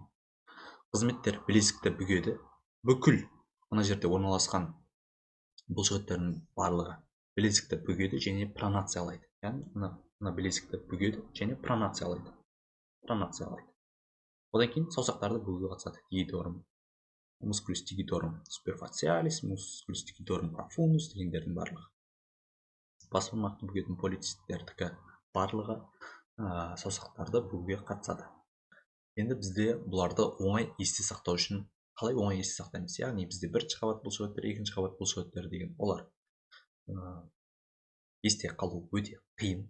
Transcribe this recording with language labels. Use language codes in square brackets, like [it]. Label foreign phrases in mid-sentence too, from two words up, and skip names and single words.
[kk] Қызметтер білезікті бүгеді. Бүкіл мына жерде орналасқан бұлшықеттердің барлығы білезікті бүгеді және пронациялайды. Яғни мына білезікті бүгеді және пронациялайды. Одан кейін саусақтарды бүгуге қатысады. [la] Digitorum musculus digitorum superficialis, musculus digitorum profundus [kk] дегендердің барлығы. Бас бармақты бүгетін полицистердікі барлығы саусақтарды бүгуге қатысады. Енді бізде бұларды оңай есте сақтау үшін қалай оңай есте сақтаймыз? Яғни бізде бірінші қабат бұлшықеттер, екінші қабат бұлшықеттер деген олар есте қалу өте қиын.